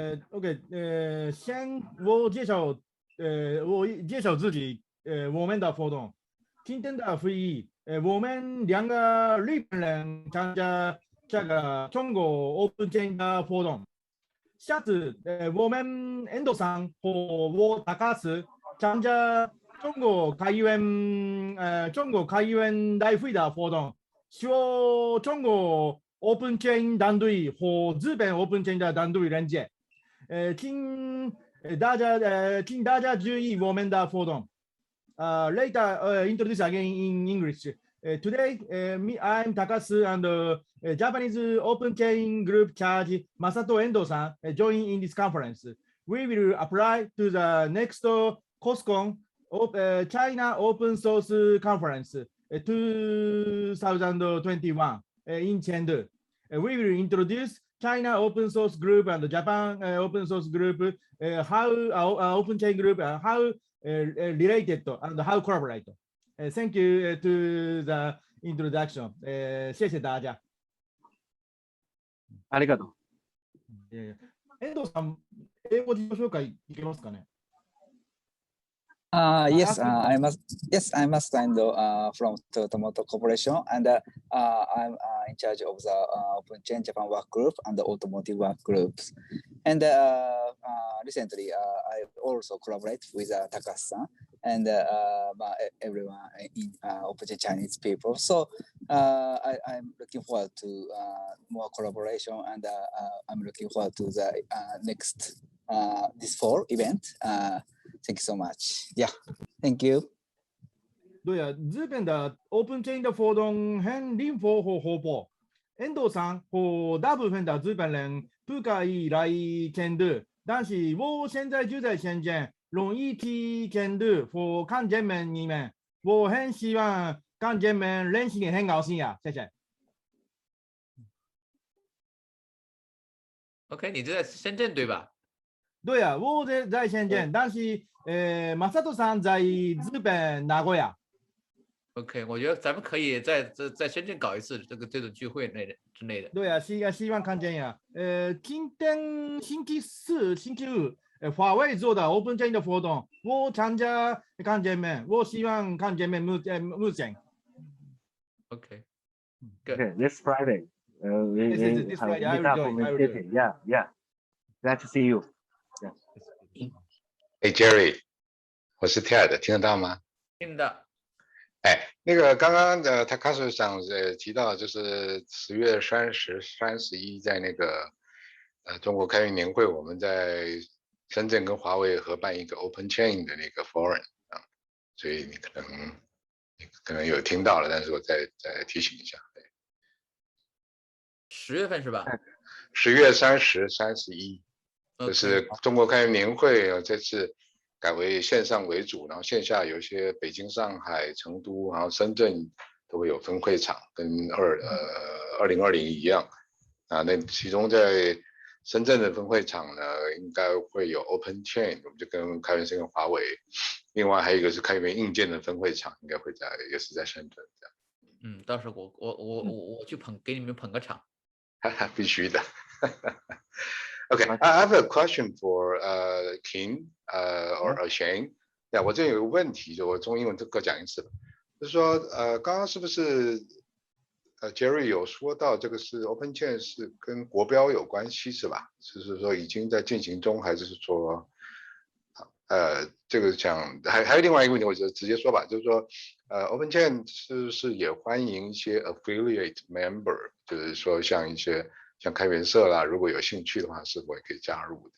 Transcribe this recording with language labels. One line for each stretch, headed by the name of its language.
Chinese: OK， 先我介绍自己，我们的活动，今天的会议。我们2个日本人参加这个中国 OpenChain 的活动。下次我们 Endo さん和我高橋参加中国开源大会的活动，希望中国 OpenChain 团队和日本 OpenChain 的团队连接。请大家注意我们的活动。
English: Later, introduce again in English. Today, I'm Takasu and Japanese OpenChain Group Charge Masato Endo-san join in this conference. We will apply to the next COSCON China Open Source Conference 2021 in Chengdu. We will introduce China Open Source Group and Japan Open Source Group, how OpenChain Group, how related and how collaborate. Thank you to the introduction.
Chinese: 谢谢大家。
Japanese: ありがとう。遠藤さん、英語で自己紹介いけますかね
English: ？Yes, I must stand from Toyota Corporation, and I'm in charge of the OpenChain Japan work group and the automotive work groups. And recently, I also collaborate with Takashi-san and everyone in OpenChain Chinese people. So I'm looking forward to more collaboration, and I'm looking forward to the next this fall event. Thank you so much. Yeah, thank you.
Chinese: 对啊，日本的 OpenChain 的活动很灵活和活泼。遠藤さん和大部分的日本人不可以来监督，但是我现在就在深圳，容易去监督和看见你们。我很希望看见你们认识你，很高兴啊，谢谢。 OK， 你就在深圳对吧？对啊，我在深圳，但是Masatoさん在日本名古屋。 OK， 我觉得咱们可以在深圳搞一次这种聚会之类的。对啊，希望看见呀。今天星期四、星期五，华为做的 OpenChain 的活动，我参加看见面，我希望看见面目前。 OK，
English: Okay, this Friday. This Friday, I will join. Yeah. Glad to see you.
Chinese: Hey Jerry， 我是 Ted， 听得到吗？听得。那个刚刚的Takashi上提到，就是10月30、31在那个中国开源年会，我们在深圳跟华为合办一个 OpenChain 的那个 forum 啊，所以你可能有听到了，但是我再提醒一下。 10月份是吧？10月30、31，就是中国开源年会这次改为线上为主，然后线下有一些北京、上海、成都，然后深圳都会有分会场，跟2020一样啊。那其中在深圳的分会场呢，应该会有 OpenChain， 我们就跟开源社跟华为，另外还有一个是开源硬件的分会场，应该会也是在深圳这样。到时候我去给你们捧个场。必须的。
English: Okay, I have a question for King or Shane.
Chinese: 我这有个问题，就我中英文各讲一次，就是说刚刚是不是Jerry 有说到这个是 OpenChain 是跟国标有关系是吧？就是说已经在进行中，还是说这个讲还有另外一个问题，我就直接说吧，就是说OpenChain 是也欢迎一些 affiliate member， 就是说像一些像开源社啦，如果有兴趣的话，是否也可以加入？